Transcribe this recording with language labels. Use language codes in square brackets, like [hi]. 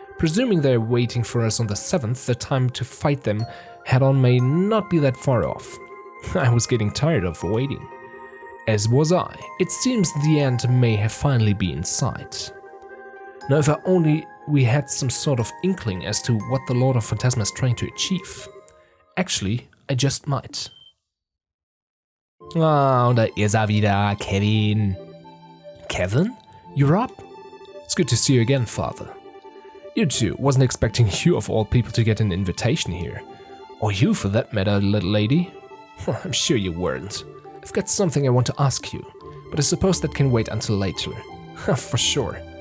[en] Presuming they're waiting for us on the 7th, the time to fight them head-on may not be that far off. I was getting tired of waiting. As was I. It seems the end may have finally been in sight. Now if only we had some sort of inkling as to what the Lord of Phantasma is trying to achieve. Actually, I just might. [de] Ah, und da ist er wieder, Kevin. [en] Kevin? You're up? It's good to see you again, Father. You too. Wasn't expecting you of all people to get an invitation here. Or you for that matter, little lady. I'm sure you weren't. I've got something I want to ask you, but I suppose that can wait until later. For sure.